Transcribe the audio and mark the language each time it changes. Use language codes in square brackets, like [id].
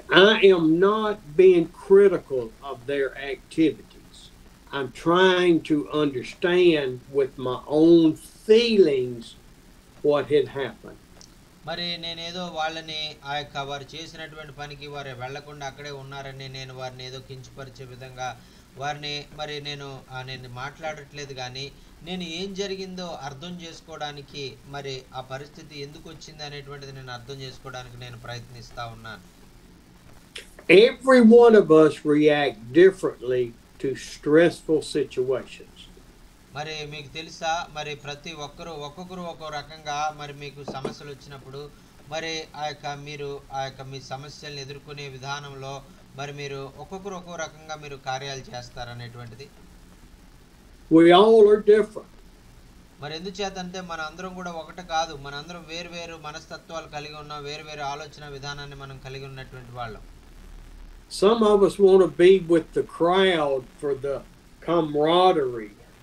[en] I am not being critical of their activities. I'm trying to understand with my own feelings what had happened. [te] మరి నేనేదో వాళ్ళని వారు చేసినటువంటి పనికి వారు వెళ్లకుండా అక్కడే ఉన్నారని నేను వారిని ఏదో కించపరిచే విధంగా వారిని మరి నేను మాట్లాడట్లేదు, కానీ నేను ఏం జరిగిందో అర్థం చేసుకోవడానికి మరి ఆ పరిస్థితి ఎందుకు వచ్చింది అనేటువంటిది నేను అర్థం చేసుకోవడానికి నేను ప్రయత్నిస్తా ఉన్నాను. [en] Every one of us react differently to stressful situations. [te] మరి మీకు తెలుసా మరి ప్రతి ఒక్కొక్కరు ఒక్కో రకంగా మరి మీకు సమస్యలు వచ్చినప్పుడు మరి మీరు మీ సమస్యల్ని ఎదుర్కొనే విధానంలో మరి మీరు ఒక్కొక్కరు ఒక్కో రకంగా మీరు కార్యాలు చేస్తారనేటువంటిది. [en] We all are different. [te] మరి ఎందుచేతంటే మన అందరం కూడా ఒకటి కాదు, మన అందరం వేరు మనస్తత్వాలు కలిగి ఉన్నాం, వేరు ఆలోచన విధానాన్ని మనం కలిగి ఉన్నటువంటి వాళ్ళం. [en] Some of us want to be with the crowd for the camaraderie.